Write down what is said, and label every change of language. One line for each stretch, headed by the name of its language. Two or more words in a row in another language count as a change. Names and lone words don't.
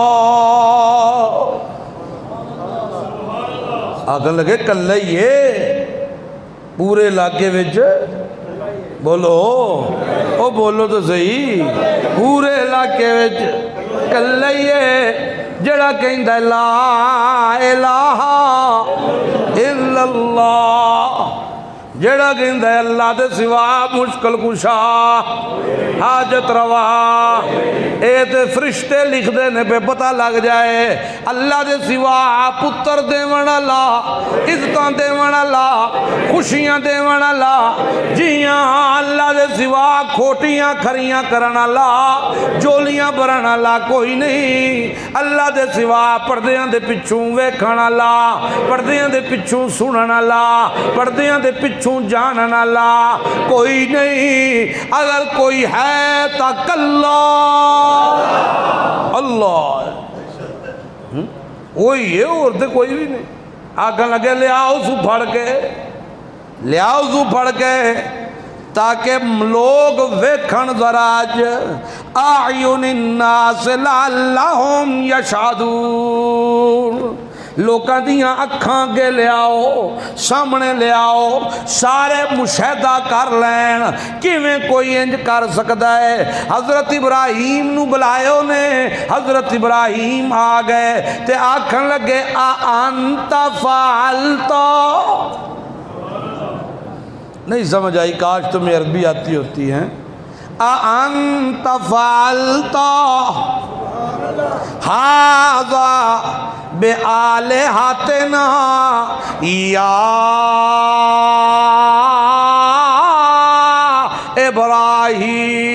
Punjabi: آگن لگے کلے یہ پورے علاقے وچ بولو، او بولو تو صحیح، پورے علاقے وچ کلے یہ جڑا کہندا
Arabic: لا الہ الا اللہ،
Punjabi: جڑا کہندا ہے اللہ دے سوا مشکل کشا حاجت روا، اے تے فرشتے لکھ دے نے پہ پتہ لگ جائے اللہ دے سوا پتر دیون والا، عزتاں دیون والا، خوشیاں دیون والا، جیاں اللہ دے سوا کھوٹیاں کھریاں کرن والا، جولیاں بھرن والا کوئی نہیں، اللہ دے سوا پردیاں دے پچھوں ویکھن والا، پردیاں دے پچھوں سنن والا، پردیاں دے پچھوں جانن والا کوئی نہیں، اگر کوئی ہے تا کلہ اللہ وہی ہے، اور تے کوئی بھی نہیں۔ آگن لگے لے آؤ سو پھڑ کے، لے آؤ سو پھڑ کے تاکہ لوگ ویکھن
Arabic: ذراج اعین الناس لعلہم یشہدون،
Punjabi: لوکاں دیاں اکھاں کے لے آؤ، سامنے لے آؤ، سارے مشاہدہ کر لین کیویں کوئی انج کر سکدا ہے۔ حضرت ابراہیم نو بلائے نے، حضرت ابراہیم آ گئے تے آکھن لگے
Arabic: انت فعلتا،
Punjabi: نہیں سمجھ آئی،
Urdu: کاش تمہیں عربی آتی ہوتی ہیں،
Arabic: انت فعلتا ھذا بآلہتنا یا ابراہیم۔